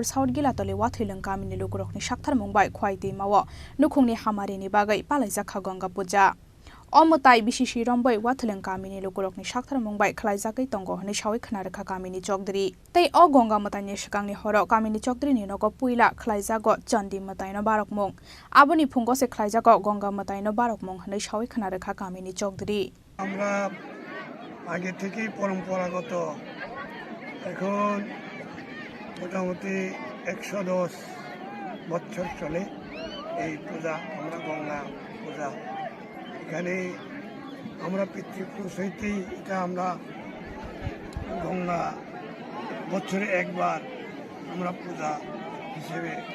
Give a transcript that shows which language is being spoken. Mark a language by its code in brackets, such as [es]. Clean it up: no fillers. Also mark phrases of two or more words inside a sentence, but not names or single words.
[trp] साउथ गिलातले वाथिलिं गामिनि लोगरकनि साक्थार मुंबाय खवाइ दैमावा नखुंनि हामारिनि बागै पालाय जाखा गंगा पूजा अमताय बिसिसि रंबै वाथिलिं गामिनि लोगरकनि साक्थार मुंबाय खलायजाकै तंग हनै सावै खोनारेखा गामिनि चौधरी तै अ गंगा मतायनि सिगांनि हर गामिनि चौधरीनि नग पुइला खलायजागो चन्दी मतायनो बारक मुं आबोनि फुंगसे खलायजागो गंगा मतायनो बारक मुं हनै सावै खोनारेखा गामिनि चौधरी [bn] আমরা আগে থেকেই পরম্পরাগত এখন মোটামুটি 110 বছর চলে এই পূজা। আমরা গঙ্গা পূজা এখানে আমরা পিতৃপুরুষ হইতেই এটা আমরা গঙ্গা বছরে একবার আমরা পূজা হিসেবে